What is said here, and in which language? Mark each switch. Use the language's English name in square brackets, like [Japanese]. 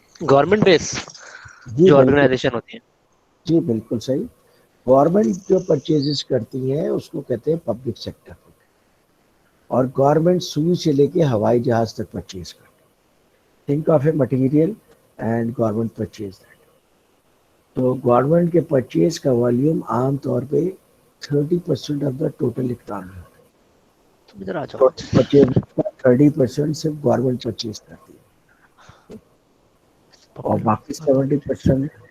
[Urdu] Government بیس جو organization ہوتی ہے. جی بالکل صحیح. گورنمنٹ جو پرچیزز کرتی ہیں اس کو کہتے ہیں پبلک سیکٹر, اور گورنمنٹ سوئی سے لے کے ہوائی جہاز تک پرچیز کرتی ہے. [English] think of a material and government purchase that. [Urdu] تو گورنمنٹ کے پرچیز کا والیوم عام طور پہ 30% [English] of the total economy [Urdu] ہوتا ہے. ادھر آ جاؤ. ٹوٹل پرچیز کا 30% صرف گورنمنٹ پرچیز کرتی ہے اور باقی 70%.